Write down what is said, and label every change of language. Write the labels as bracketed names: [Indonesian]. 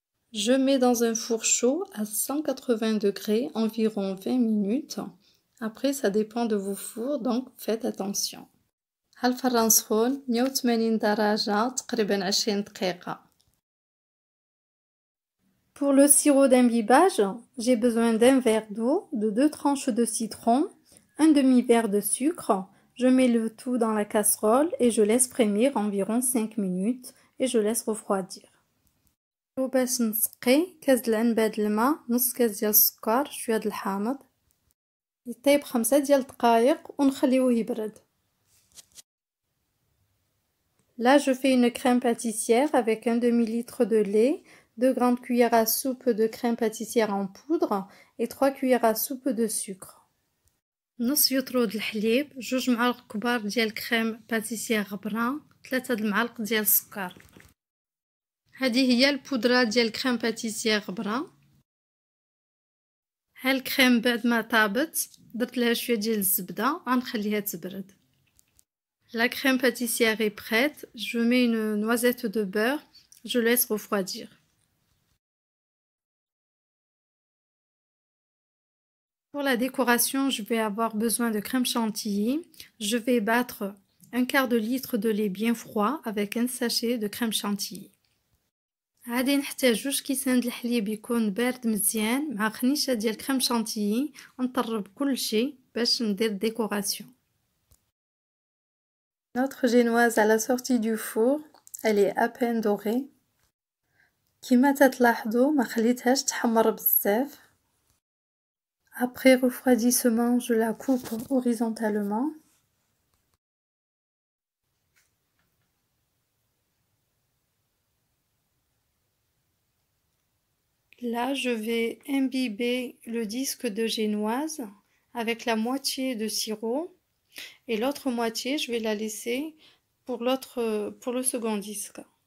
[French] Je mets dans un four chaud à 180 degrés environ 20 minutes. Après, ça dépend de vos fours, donc faites attention. [Arabic] هالفران سخون 180 درجة تقريبا 20 دقيقة. [French] Pour le sirop d'imbibage, j'ai besoin d'un verre d'eau, de 2 tranches de citron, un demi-verre de sucre. Je mets le tout dans la casserole et je laisse frémir environ 5 minutes et je laisse refroidir. [Arabic] وباش نسقي كاس د العنبه د الماء، نص كاس ديال السكر، شويه د الحامض، يطيب 5 ديال الدقائق ونخليوه يبرد. [French] Là, je fais une crème pâtissière avec un demi-litre de lait, 2 grandes cuillères à soupe de crème pâtissière en poudre et 3 cuillères à soupe de sucre. [Arabic] نص يطرو د الحليب، 2 معالق كبار ديال كريم باتيسير غبرة، 3 د المعالق ديال السكر. هذه هي البودرة ديال كريم باتيسير غبرة. ها الكريم بعد ما طابت درت لها شويه ديال الزبده غنخليها تبرد. [French] La crème pâtissière est prête. Je mets une noisette de beurre. Je laisse refroidir. Pour la décoration, je vais avoir besoin de crème chantilly. Je vais battre un quart de litre de lait bien froid avec un sachet de crème chantilly. [Arabic] غادي نحتاج 2 كيسان د الحليب يكون بارد مزيان مع خنيشه ديال كريم شانتيي نطرب كلشي باش ندير ديكوراسيون. [French] Notre génoise à la sortie du four, elle est à peine dorée. [Arabic] كيما تلاحظوا ما خليتهاش تحمر بزاف. [French] Après refroidissement, je la coupe horizontalement. Là, je vais imbiber le disque de génoise avec la moitié de sirop et l'autre moitié, je vais la laisser pour le second disque.